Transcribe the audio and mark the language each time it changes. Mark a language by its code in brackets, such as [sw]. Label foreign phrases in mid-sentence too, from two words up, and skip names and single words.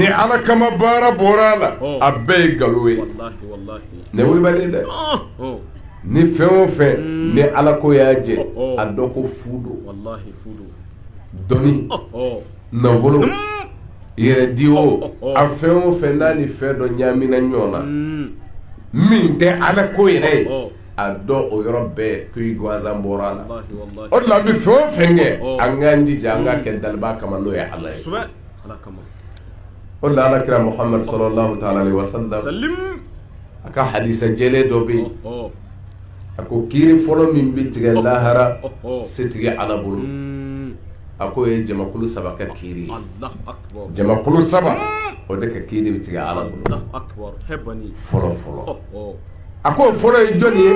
[bm] ala kama baara bɔra a la a bɛɛ ye nkalon ye ne wulibali dɛ ni fɛn o fɛn ni ala ko y'a jɛ a dɔ ko fu don dɔnni nafolo yɛrɛ di o a fɛn o fɛn n'a ni fɛn dɔ ɲaamina ɲɔgɔn na min tɛ ala ko yɛrɛ ye a dɔn o yɔrɔ bɛɛ ko i gansan bɔra a la o de la an bɛ fɛn o fɛn kɛ an k'an jija an ka kɛ daliba kama n'o ye ala ye o de la alakira muhamadu [ar] صلى الله تعالى عليه وسلم [bm] a ka hadisa jɛlen dɔ bɛ yen a ko kiiri fɔlɔ min bɛ tigɛ lahara setigi ala bolo a ko ye jamakulu 3 ka kiiri jamakulu 3 o de ka kiiri bɛ tigɛ ala bolo fɔlɔ fɔlɔ a ko fɔlɔ ye jɔnni ye